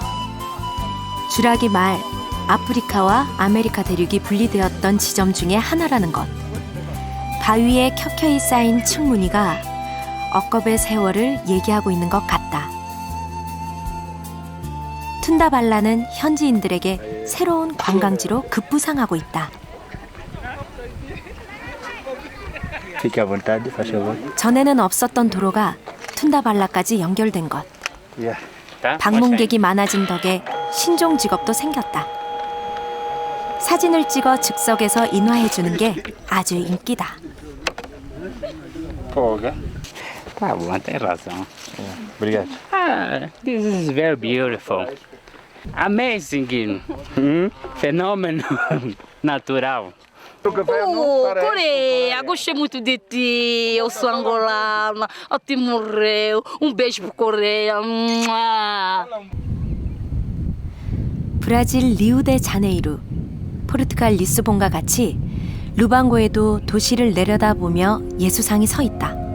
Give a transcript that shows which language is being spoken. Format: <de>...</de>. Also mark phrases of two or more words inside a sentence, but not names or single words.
<ko>주라기 말 아프리카와 아메리카 대륙이 분리되었던 지점 중에 하나라는 것. 바위에 켜켜이 쌓인 층무늬가 억겁의 세월을 얘기하고 있는 것 같다. 툰다발라는 현지인들에게 새로운 관광지로 급부상하고 있다.</ko> <pt>Fique à vontade, faz favor.</pt> <ko>전에는 없었던 도로가 툰다발라까지 연결된 것. Yeah. 방문객이 많아진 덕에 신종 직업도 생겼다. 사진을 찍어 즉석에서 인화해주는 게 아주 인기다.</ko> <pt>Foga. Tá bom, tem razão. Obrigado.</pt> <en>This is very beautiful. Amazing.</en> <pt>Fenômeno natural. Coreia, gostei muito de ti. Eu sou angolana. A ti morreu. Beijo pro Coreia.</pt> <ko>브라질 리우데자네이루, 포르투갈 리스본과 같이 루방고에도 도시를 내려다보며 예수상이 서 있다.</ko>